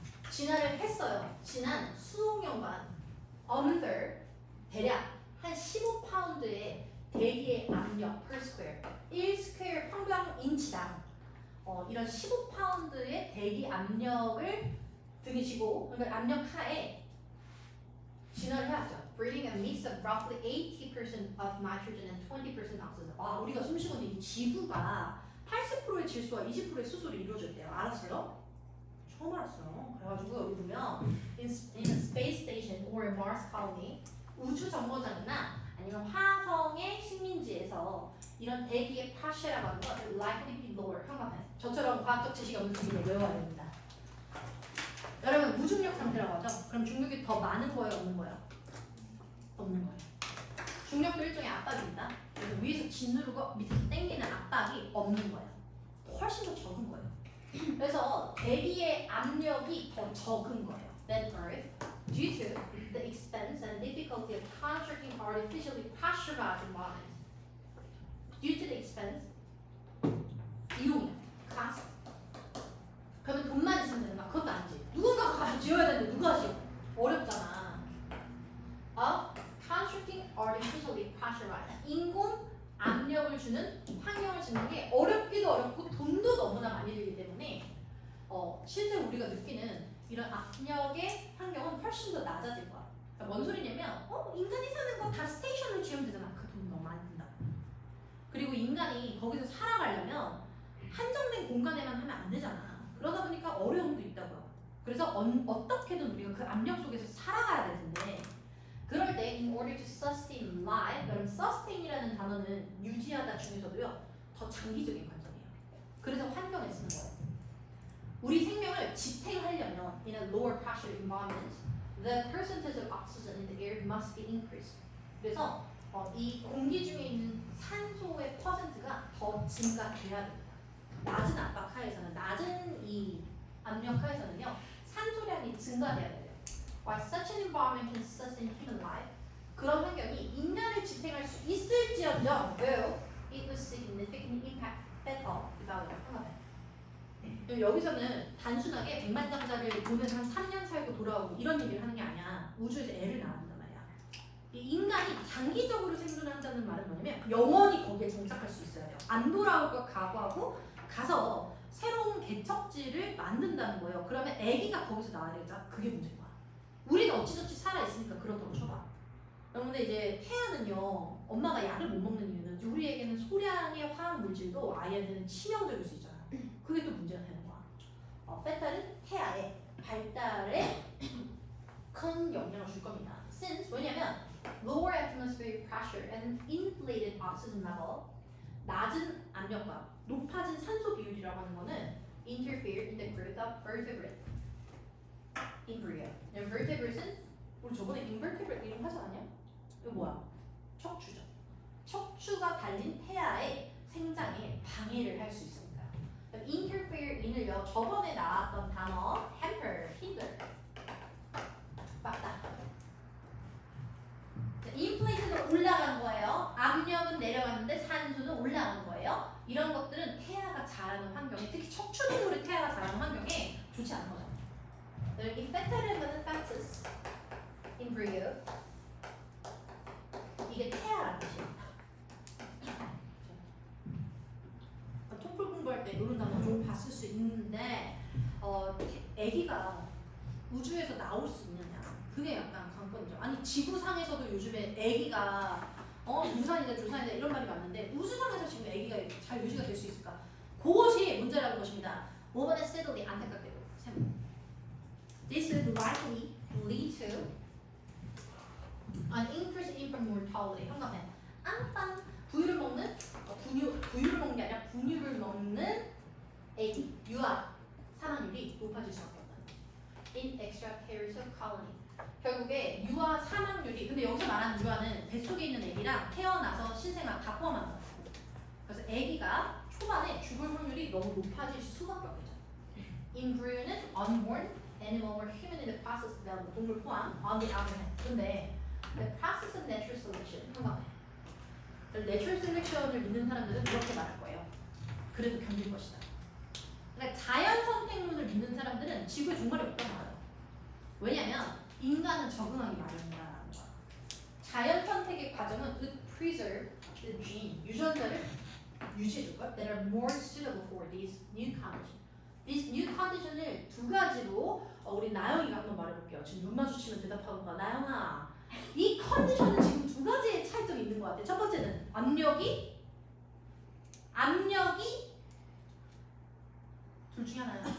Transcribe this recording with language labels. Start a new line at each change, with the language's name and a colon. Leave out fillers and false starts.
Korean: 진화를 했어요. 지난 수억 년간 under 대략 한 15파운드의 대기의 압력
English: per square
Korean: 1스퀘어 평방 인치당 이런 15파운드의 대기 압력을 등이시고 그러니까 압력 하에 진화를 해왔죠.
English: Breathing a mix of roughly 80% of nitrogen and 20% oxygen.
Korean: 아, 우리가 숨쉬고 있는 이 지구가 80%의 질소와 20%의 수소로 이루어졌대요. 알았어요? 처음 알았어요. 그래가지고 여기 보면
English: in a space station or a Mars colony
Korean: 우주 정거장이나 아니면 화성의 식민지에서 이런 대기의 pressure라고 하는 건
English: likely be lower.
Korean: 현관에 저처럼 과학적 지식이 없는 분들은 외워야 됩니다. 여러분 무중력 상태라고 하죠? 그럼 중력이 더 많은 거예요? 없는 거예요? 없는 거예요. 중력도 일종의 압박입니다. 그래서 위에서 짓누르고 밑에서 당기는 압박이 없는 거예요. 훨씬 더 적은 거예요. 그래서 대기의 압력이 더 적은 거예요.
English: Than Earth, due to the expense and difficulty of constructing artificially pressurized environments. Due to the expense,
Korean: 비용이야.
English: cost.
Korean: 그러면 돈만 있으면 되는 거야? 그것도 아니지. 누군가가 가서 지어야 되는데 누가 지어? 어렵잖아.
English: Constructing artificially pressurized.
Korean: 인공 압력을 주는 환경을 짓는 게 어렵기도 어렵고 돈도 너무나 많이 들기 때문에 실제 우리가 느끼는 이런 압력의 환경은 훨씬 더 낮아질 거야. 그러니까 뭔 소리냐면 인간이 사는 거 다 스테이션으로 지으면 되잖아. 그 돈 너무 많이 든다. 그리고 인간이 거기서 살아가려면 한정된 공간에만 하면 안 되잖아. 그러다 보니까 어려움도 있다고요. 그래서 어떻게든 우리가 그 압력 속에서 살아가야 되는데 그럴 때
English: in order to sustain life,
Korean: 그럼 sustain이라는 단어는 유지하다 중에서도요 더 장기적인 관점이에요. 그래서 환경을 쓰는 거예요. 우리 생명을 지탱하려면
English: in a lower pressure environment, the percentage of oxygen in the air must be increased.
Korean: 그래서 이 공기 중에 있는 산소의 퍼센트가 더 증가돼야 됩니다. 낮은 압박 하에서는, 낮은 이 압력 하에서는요 산소량이 증가돼야 돼요.
English: While such an environment can sustain human life,
Korean: 그런 환경이 인간을 지탱할 수 있을지언정,
English: though it would significantly impact fetal development.
Korean: 여기서는 단순하게 백만장자를 보면서 한 3년 살고 돌아오고 이런 얘기를 하는 게 아니야. 우주에서 애를 낳았단 말이야. 이 인간이 장기적으로 생존한다는 말은 뭐냐면 영원히 거기에 정착할 수 있어야 돼요. 안 돌아올 거 각오하고 가서 새로운 개척지를 만든다는 거예요. 그러면 아기가 거기서 나와야 되겠다. 그게 문제인 거야. 우리는 어찌저찌 살아있으니까 그렇다고 쳐봐. 그런데 이제 태아는요 엄마가 약을 못 먹는 이유는 우리에게는 소량의 화학 물질도 아이한테는 치명적일 수 있잖아. 그게 또 문제가 되는 거야. 페탈은 태아의 발달에 큰 영향을 줄 겁니다.
English: Since
Korean: 왜냐면
English: lower atmospheric pressure and inflated oxygen level,
Korean: 낮은 압력과 높아진 산소 비율이라고 하는 거는
English: interfere in the growth of vertebrate embryo.
Korean: vertebrate는 우리 저번에 invertebrate 이름 하지 않았냐? 이거 뭐야? 척추죠. 척추가 달린 태아의 생장에 방해를 할 수 있습니다. interfere in을요 저번에 나왔던 단어 hamper, hinder 맞다. inflation은 올라간 거예요. 압력은 내려갔는데 산소는 올라간 거예요. 이런 것들은 태아가 자라는 환경에, 특히 척추동물의 태아가 자라는 환경에 좋지 않은 거죠. 여기 fetal fetus embryo 이게 태아라는 뜻이에요. 토플 공부할 때 이런 단어 좀 봤을 수 있는데 아기가 우주에서 나올 수 있느냐 그게 약간 관건이죠. 아니 지구상에서도 요즘에 아기가 유산이다 조산이다 이런 말이 많은데 우주상에서 지금 아기가 잘 유지가 될 수 있을까? 그것이 문제라는 것입니다. 5번의
English: steadily
Korean: 안타깝게도
English: This would likely lead to an increase in infant mortality.
Korean: 한가면 앙빵 부유를 먹는 부유를 먹는 게 아니라 분유를 먹는 애기 유아 사망률이 높아질 수밖에 없다.
English: In extraterrestrial colony.
Korean: 결국에 유아 사망률이 근데 여기서 말하는 유아는 뱃속에 있는 애기랑 태어나서 신생아 다 포함하는 거야. 그래서 애기가 초반에 죽을 확률이 너무 높아질 수밖에 없죠.
English: Embryo는 unborn animal or human in the process of development.
Korean: 동물 포함
English: on the other hand.
Korean: 근데
English: the process of natural selection
Korean: 한가해. 내추럴 셀렉션을 믿는 사람들은 이렇게 말할 거예요. 그래도 견딜 것이다. 그러니까 자연 선택론을 믿는 사람들은 지구에 종말이 없다고 말해요. 왜냐면 인간은 적응하기 마련이라는 거야. 자연 선택의 과정은
English: would preserve the gene,
Korean: 유전자를 유지해줄 거야.
English: That are more suitable for these new conditions.
Korean: These new condition을 두 가지로 우리 나영이가 한번 말해볼게요. 지금 눈 마주치면 대답하는 거야. 나영아, 이 컨디션은 지금 두 가지의 차이점이 있는 것 같아. 첫 번째는 압력이 둘 중에 하나야.